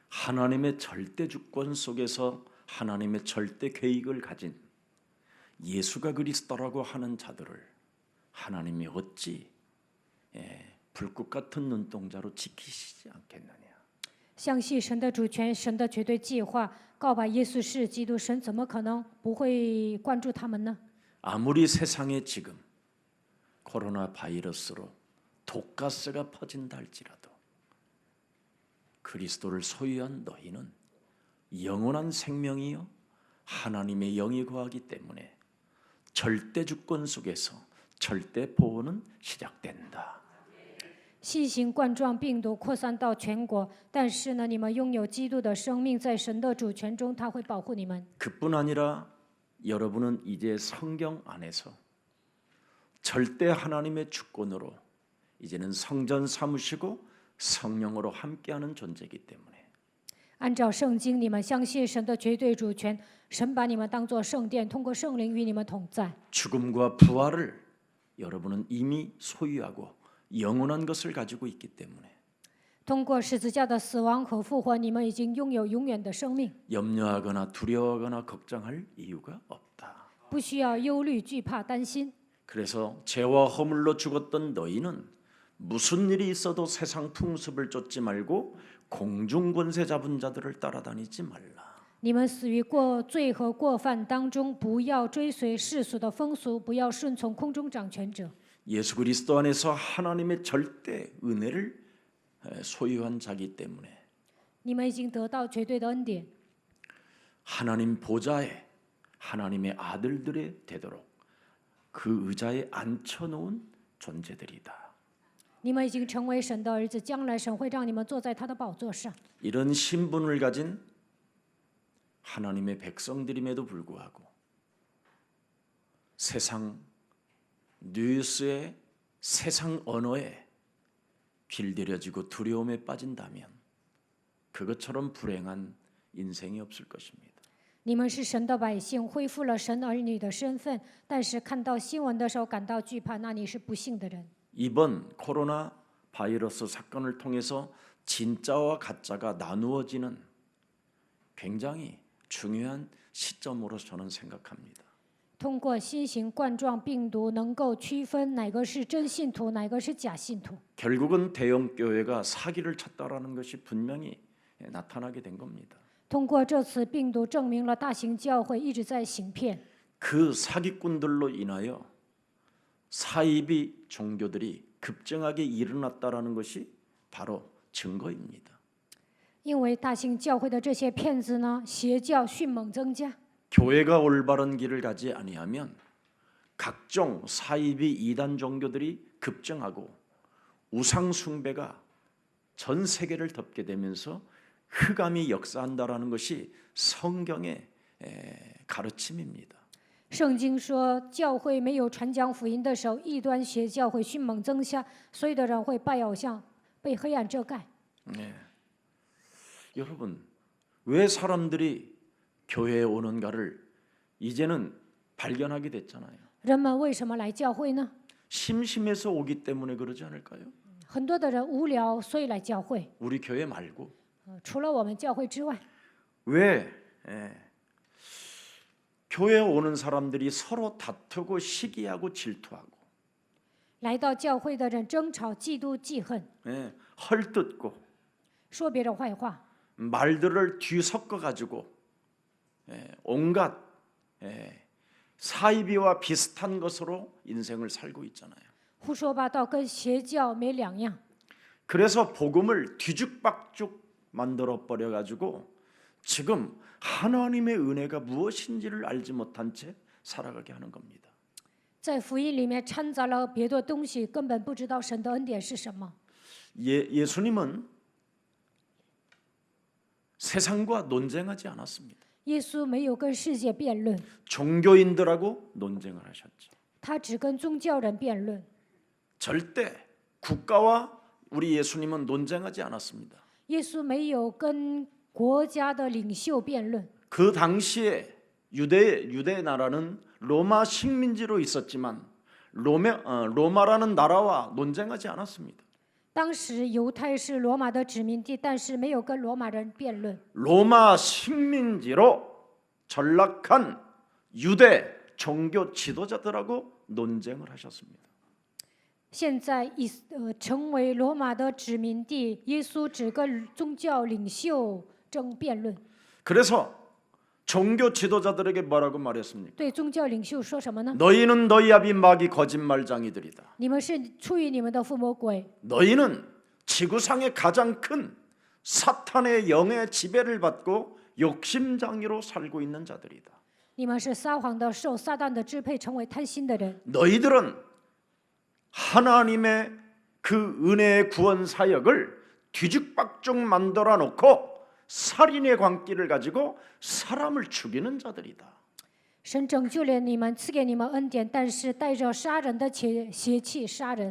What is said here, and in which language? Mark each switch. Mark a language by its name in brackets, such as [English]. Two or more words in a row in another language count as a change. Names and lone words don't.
[Korean] 하나님의 절대 주권 속에서 하나님의 절대 계획을 가진 예수가 그리스도라고 하는 자들을 하나님이 어찌 불꽃 같은 눈동자로 지키시지 않겠느냐. [Chinese] 相信神的主权，神的绝对计划，告白耶稣是基督，神怎么可能不会关注他们呢？ [Korean] 아무리 세상에 지금 코로나 바이러스로 독가스가 퍼진다 할지라도 그리스도를 소유한 너희는 영원한 생명이요 하나님의 영이 거하기 때문에 절대 주권 속에서 절대 보호는 시작된다. [Chinese] 新型冠状病毒扩散到全国，但是呢，你们拥有基督的生命，在神的主权中，他会保护你们。 [Korean] 그뿐 아니라 여러분은 이제 성경 안에서 절대 하나님의 주권으로 이제는 성전 삼으시고 성령으로 함께하는 존재이기 때문에 [Chinese] 按照圣经，你们相信神的绝对主权，神把你们当作圣殿，通过圣灵与你们同在。 [Korean] 죽음과 부활을 여러분은 이미 소유하고 영원한 것을 가지고 있기 때문에 [Chinese] 通过十字架的死亡和复活，你们已经拥有永远的生命， [Korean] 염려하거나 두려워하거나 걱정할 이유가 없다. [Chinese] 不需要忧虑、惧怕、担心。 [Korean] 그래서 죄와 허물로 죽었던 너희는 무슨 일이 있어도 세상 풍습을 쫓지 말고 공중 권세 잡은 자들을 따라다니지 말라. [Chinese] 你们死于罪和过犯当中，不要追随世俗的风俗，不要顺从空中掌权者。 [Korean] 예수 그리스도 안에서 하나님의 절대 은혜를 소유한 자기 때문에 [Chinese] 你们已经得到绝对的恩典， [Korean] 하나님 보좌에 하나님의 아들들이 되도록 그 의자에 앉혀놓은 존재들이다. [Chinese] 你们已经成为神的儿子，将来神会让你们坐在他的宝座上。 [Korean] 이런 신분을 가진 하나님의 백성들임에도 불구하고 세상 뉴스에 세상 언어에 길들여지고 두려움에 빠진다면 그것처럼 불행한 인생이 없을 것입니다. [Chinese] 你们是神的百姓，恢复了神儿女的身份，但是看到新闻的时候感到惧怕，那你是不幸的人。 [Korean] 이번 코로나 바이러스 사건을 통해서 진짜와 가짜가 나누어지는 굉장히 중요한 시점으로 저는 생각합니다. [Chinese] 通过新型冠状病毒，能够区分哪个是真信徒，哪个是假信徒。 [Korean] 결국은 대형 교회가 사기를 쳤다라는 것이 분명히 나타나게 된 겁니다. [Chinese] 通过这次病毒，证明了大型教会一直在行骗。 [Korean] 그 사기꾼들로 인하여 사이비 종교들이 급증하게 일어났다라는 것이 바로 증거입니다. [Chinese] 因为大型教会的这些骗子呢，邪教迅猛增加。 [Korean] 교회가 올바른 길을 가지 아니하면 각종 사이비 이단 종교들이 급증하고 우상 숭배가 전 세계를 덮게 되면서 흑암이 역사한다라는 것이 성경의 가르침입니다. [Chinese] 圣经说，教会没有传讲福音的时候，异端邪教会迅猛增加，所有的人会拜偶像，被黑暗遮盖。 [Korean] 네. 여러분, 왜 사람들이 교회에 오는가를 이제는 발견하게 됐잖아요. [Chinese] 人们为什么来教会呢？ [Korean] 심심해서 오기 때문에 그러지 않을까요? [Chinese] 很多的人无聊，所以来教会。 [Korean] 우리 교회 말고 [Chinese] 除了我们教会之外， [Korean] 왜 교회에 오는 사람들이 서로 다투고 시기하고 질투하고 [Chinese] 来到教会的人争吵、嫉妒、记恨， [Korean] 헐뜯고 [Chinese] 说别人坏话， [Korean] 말들을 뒤섞어 가지고 온갖 사이비와 비슷한 것으로 인생을 살고 있잖아요. [Chinese] 胡说八道，跟邪教没两样。 [Korean] 그래서 복음을 뒤죽박죽 만들어 버려 가지고 지금 하나님의 은혜가 무엇인지를 알지 못한 채 살아가게 하는 겁니다. [Chinese] 在福音里面掺杂了别的东西，根本不知道神的恩典是什么。 [Korean] 예수님은 세상과 논쟁하지 않았습니다. [Chinese] 耶稣没有跟世界辩论， [Korean] 종교인들하고 논쟁을 하셨죠. [Chinese] 他只跟宗教人辩论。 [Korean] 절대 국가와 우리 예수님은 논쟁하지 않았습니다. [Chinese] 耶稣没有跟国家的领袖辩论。 [Korean] 그 당시에 유대 나라는 로마 식민지로 있었지만 로마라는 나라와 논쟁하지 않았습니다. [Chinese] 当时犹太是罗马的殖民地，但是没有跟罗马人辩论。 [Korean] 로마 식민지로 전락한 유대 종교 지도자들하고 논쟁을 하셨습니다. [Chinese] 现在成为罗马的殖民地，耶稣只跟宗教领袖争辩论。 [Korean] 그래서 종교 지도자들에게 뭐라고 말했습니까? [Chinese] 对宗教领袖说什么呢？ [Korean] 너희는 너희 아비 마귀 거짓말장이들이다. [Chinese] 你们是出于你们的父魔鬼， [Korean] 너희는 지구상의 가장 큰 사탄의 영의 지배를 받고 욕심장애로 살고 있는 자들이다. [Chinese] 你们是撒谎的，受撒旦的支配，成为贪心的人。 [Korean] 너희들은 하나님의 그 은혜의 구원 사역을 뒤죽박죽 만들어 놓고 살인의 광기를 가지고 사람을 죽이는 자들이다. [Chinese] 神拯救了你们，赐给你们恩典，但是带着杀人的邪气杀人。